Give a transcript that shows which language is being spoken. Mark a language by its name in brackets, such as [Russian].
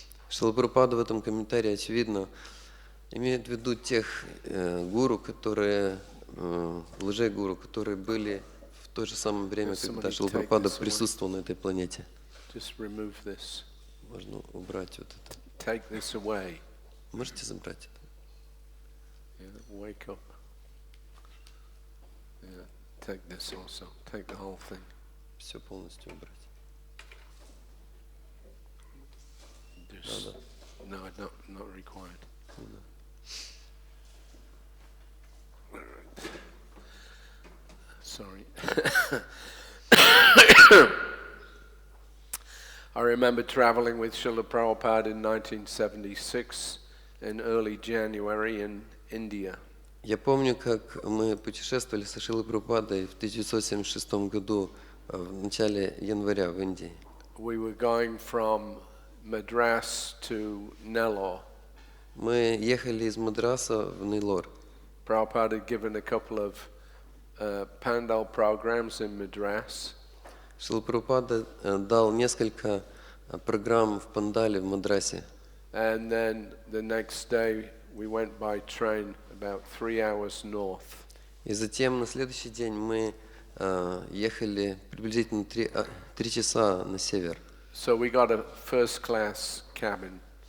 [Russian] Шрила Прабхупада в этом комментарии, очевидно, имеет в виду тех гуру, которые, лже-гуру, которые были в то же самое время, когда Шрила Прабхупада присутствовал на этой планете. [English] Just remove this. [Russian] Можно убрать вот это. [English] Take this away. [Russian] Можете забрать это? [English] Yeah, wake up. Yeah, take this also. Take the whole thing. [Russian] Все полностью убрать. [English] Just, no, not required. Sorry. I remember traveling with Srila Prabhupada in 1976 in early January in India. [Russian] Я помню, как мы путешествовали со Шрилой Прабхупадой в 1976 году, в начале января в Индии. [English] We were going from Madras to Nellore. [Russian] Мы ехали из Мадраса в Нейлор. [English] Prabhupada had given a couple of Pandal programs in Madras. [Russian] Шрила Прабхупада дал несколько программ в Пандале в Мадрасе. [English] And then the next day we went by train about 3 hours north. [Russian] И затем на следующий день мы ехали приблизительно 3 часа на север. [English] So we got a first class cabin.